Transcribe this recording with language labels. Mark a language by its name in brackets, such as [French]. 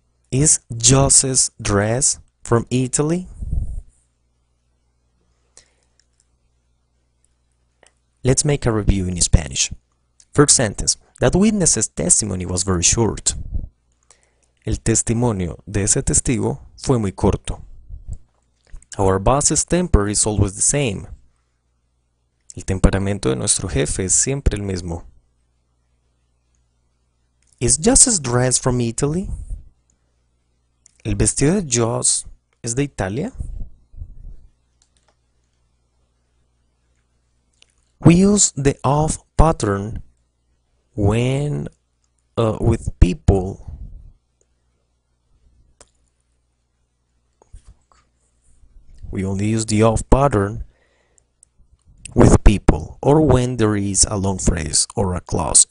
[English] Is Jose's dress from Italy? Let's make a review in Spanish. First sentence. That witness's testimony was very short. [Spanish] El testimonio de ese testigo fue muy corto. [English] Our boss's temper is always the same. [Spanish] El temperamento de nuestro jefe es siempre el mismo. [English] Is Jose's dress from Italy? [Spanish] ¿El vestido de Joss es de Italia? [English] We use the of pattern when with people. We only use the of pattern with people or when there is a long phrase or a clause.